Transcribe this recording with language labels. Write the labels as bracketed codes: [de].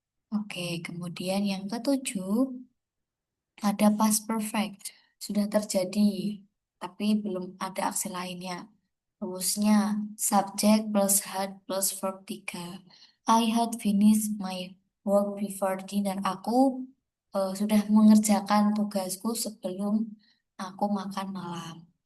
[id] Oke, kemudian yang ketujuh ada past perfect. Sudah terjadi, tapi belum ada aksi lainnya. [en] Rumusnya subject plus had plus verb 3. I had finished my work before dinner. [id] Aku sudah mengerjakan tugasku sebelum aku makan malam.